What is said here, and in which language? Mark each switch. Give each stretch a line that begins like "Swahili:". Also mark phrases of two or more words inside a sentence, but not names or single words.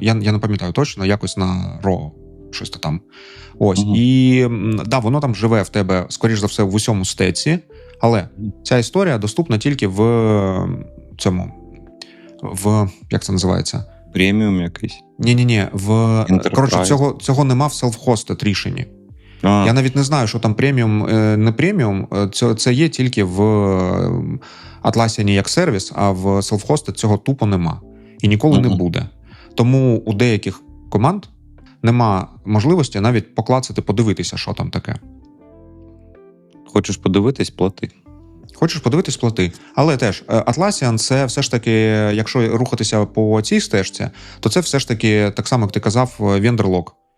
Ukrainian: Я не пам'ятаю точно, якось на Ro, щось там. Ось. І, да, воно там живе в тебе, скоріш за все, в усьому стеці, але ця історія доступна тільки в цьому, як це називається? Преміум якийсь? Ні. Коротше, цього нема в self-hosted рішенні. Я навіть не знаю, що там преміум, не преміум. Це є тільки в Atlassian як сервіс, а в self-hosted цього тупо нема. І ніколи не буде. Тому у деяких команд нема можливості навіть поклацати, подивитися, що там таке. Хочеш подивитись, плати. Хочеш подивитись, плати. Але теж, Atlassian – це все ж таки, якщо рухатися по цій стежці, то це все ж таки, так само, як ти казав, vendor-lock.